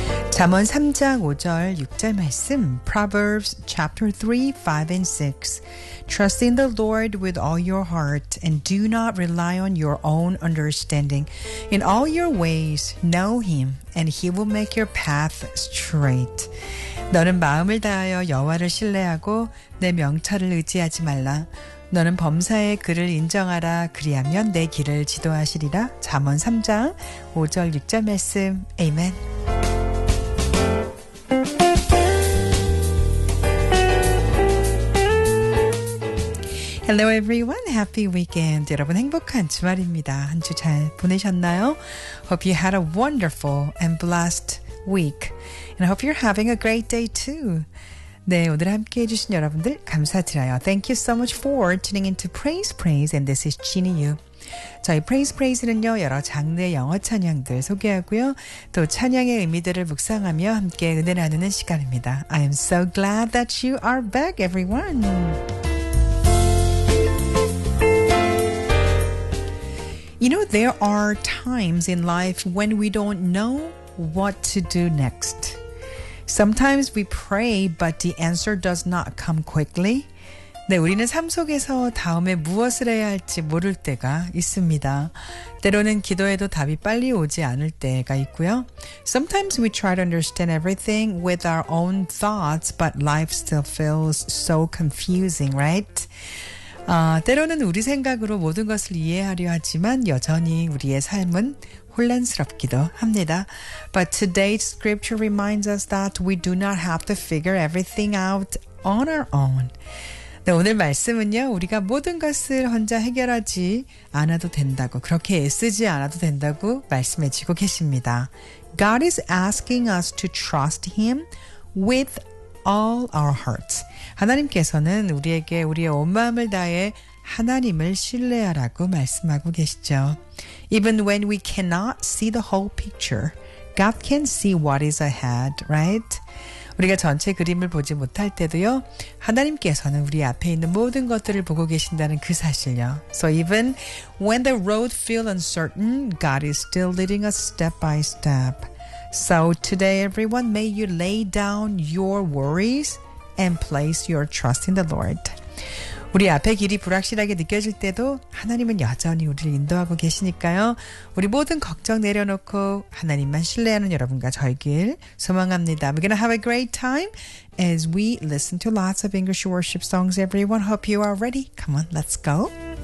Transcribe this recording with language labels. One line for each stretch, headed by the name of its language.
English: Zamon
Korean: 3장 5절 6절 말씀
English: Proverbs chapter 3, 5 and 6 Trust in the Lord with all your heart and do not rely on your own understanding. In all your ways know him and he will make your path straight.
Korean: 너는 마음을 다하여 여호와를 신뢰하고 내 명철을 의지하지 말라. 너는 범사에 그를 인정하라. 그리하면 내 길을 지도하시리라. 잠언 3장 5절 6절 말씀. 아멘.
English: 헬로 에브리원, 해피 위켄드.
Korean: 여러분 행복한 주말입니다. 한 주 잘 보내셨나요?
English: Hope you had a wonderful and blessed week. And I hope you're having a great day too.
Korean: 네, 오늘 함께 해주신 여러분들 감사드려요.
English: Thank you so much for tuning into Praise Praise and this is Chinyu.
Korean: 저희 Praise Praise는요, 여러 장르의 영어 찬양들 소개하고요. 또 찬양의 의미들을 묵상하며 함께 은혜 나누는 시간입니다.
English: I am so glad that you are back, everyone. You know, there are times in life when we don't know what to do next. Sometimes we pray, but the answer does not come quickly.
Korean: 네, 우리는 삶 속에서 다음에 무엇을 해야 할지 모를 때가 있습니다. 때로는 기도해도 답이 빨리 오지 않을 때가 있고요.
English: Sometimes we try to understand everything with our own thoughts, but life still feels so confusing, right?
Korean: 때로는 우리 생각으로 모든 것을 이해하려 하지만 여전히 우리의 삶은 혼란스럽기도 합니다.
English: But today's scripture reminds us that we do not have to figure everything out on our own.
Korean: 네, 오늘 말씀은요, 우리가 모든 것을 혼자 해결하지 않아도 된다고, 그렇게 애쓰지 않아도 된다고 말씀해 주고 계십니다.
English: God is asking us to trust Him with all our hearts.
Korean: 하나님께서는 우리에게 우리의 온 마음을 다해 하나님을 신뢰하라고 말씀하고 계시죠.
English: Even when we cannot see the whole picture, God can see what is ahead, right?
Korean: 우리가 전체 그림을 보지 못할 때도요, 하나님께서는 우리 앞에 있는 모든 것들을 보고 계신다는 그 사실요.
English: So even when the road feels uncertain, God is still leading us step by step. So today, everyone, may you lay down your worries and place your trust in the Lord.
Korean: 우리 앞에 길이 불확실하게 느껴질 때도 하나님은 여전히 우리를 인도하고 계시니까요. 우리 모든 걱정 내려놓고 하나님만 신뢰하는 여러분과 저희길 소망합니다.
English: We're going to have a great time as we listen to lots of English worship songs, everyone. Hope you are ready. Come on, let's go.